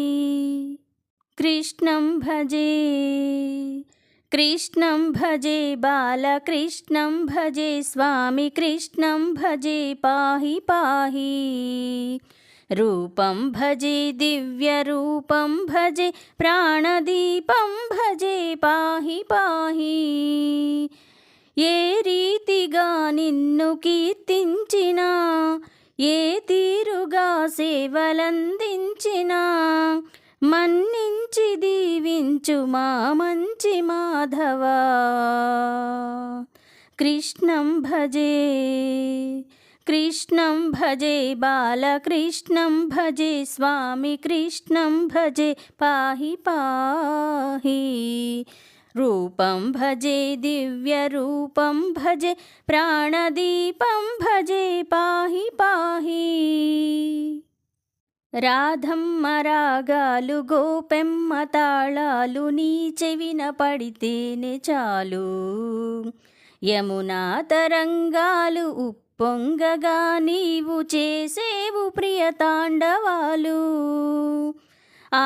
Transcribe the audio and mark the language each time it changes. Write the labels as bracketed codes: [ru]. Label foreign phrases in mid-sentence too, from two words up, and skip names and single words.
[sa] कृष्णं भजे कृष्णं भजे बालकृष्णं भजे स्वामी कृष्णं भजे पाहि पाहि रूपं भजे दिव्यरूपं भजे प्राणदीपं भजे पाहि पाहि [te] ఏ రీతిగా నిన్ను కీర్తించినా ఏ తీరుగా సేవలందించినా మన్నించి దీవించు మా మంచి మాధవా [sa] కృష్ణం భజే कृष्णं भजे बालकृष्णं भजे स्वामी कृष्णं भजे पाहि पाहि रूपं भजे दिव्यरूपं भजे प्राणदीपं भजे पाहि पाहि [te] రాధమ్మ రాగాలు గోపెమ్మ తాళాలు నీ చెవిన పడితేనే చాలు యమునా తరంగాలు ఉప్పొంగగా నీవు చేసేవు ప్రియ తాండవాలు ఆ